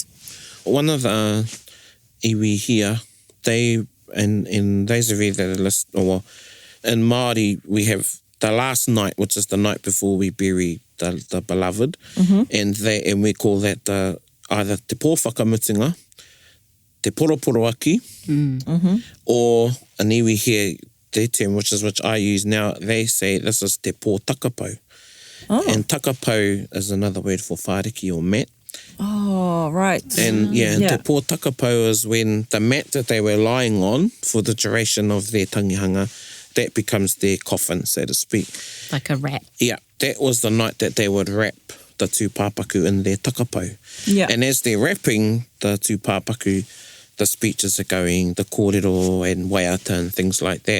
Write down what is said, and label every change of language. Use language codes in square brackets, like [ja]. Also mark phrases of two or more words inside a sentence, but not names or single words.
[en] One of the iwi here, they, and those of you that are listening, well, in Māori, we have the last night, which is the night before we bury the beloved, and we call that either [mi] te pōwhakamutinga, te poroporo aki, [en] or an iwi here, their term, which I use now, they say this is [mi] te pō takapau. [en] Oh. And takapau is another word for whāriki or mat. Oh, right. And [mi] te pō takapau [en] is when the mat that they were lying on for the duration of their tangihanga, that becomes their coffin, so to speak. Like a wrap. Yeah, that was the night that they would wrap the tūpāpaku in their takapau. Yeah. And as they're wrapping the tūpāpaku, the speeches are going, the kōrero and waiata and things like that.